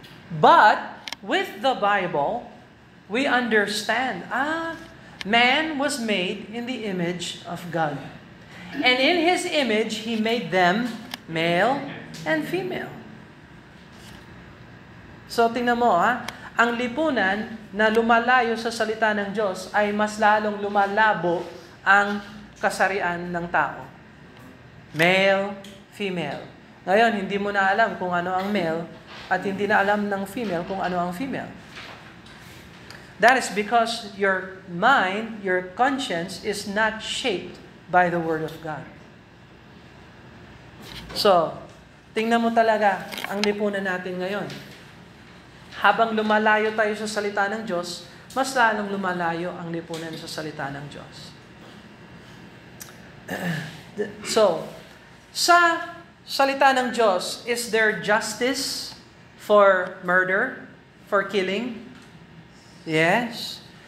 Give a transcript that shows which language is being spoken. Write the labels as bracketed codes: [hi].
[en] But with the Bible, we understand, man was made in the image of God. And in His image, He made them male and female. [tl] So tingnan mo, ang lipunan na lumalayo sa salita ng Diyos ay mas lalong lumalabo ang kasarian ng tao. Male, female. Ngayon, hindi mo na alam kung ano ang male at hindi na alam ng female kung ano ang female. [en] That is because your mind, your conscience is not shaped by the Word of God. [tl] So, tingnan mo talaga ang lipunan natin ngayon. Habang lumalayo tayo sa salita ng Diyos, mas lalong lumalayo ang lipunan sa salita ng Diyos. [en] So, [tl] sa salita ng Diyos, [en] is there justice for murder, for killing? Yes.